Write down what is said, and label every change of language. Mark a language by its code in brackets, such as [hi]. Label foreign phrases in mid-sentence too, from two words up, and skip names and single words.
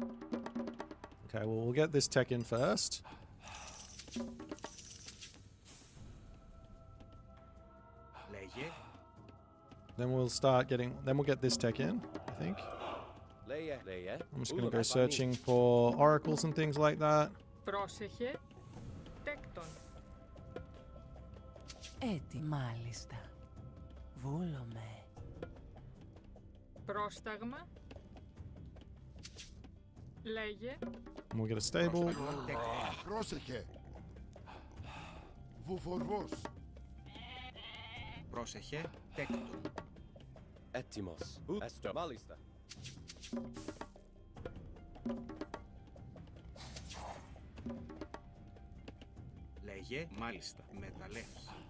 [en] Okay, well, we'll get this tech in first. [el] Λέγε. [en] Then we'll start getting... Then we'll get this tech in, I think. I'm just going to go searching for oracles and things like that. [el] Πρόσεχε. Τέκτον. Έτοιμη. Μάλιστα. Βούλομαι. Πρόσταγμα. Λέγε. [en] And we'll get a stable. [el] Πρόσεχε. Βουφορβός. Πρόσεχε. Τέκτον. Έτοιμος. Έστω. Μάλιστα. Λέγε. Μάλιστα. Μεταλλεύς.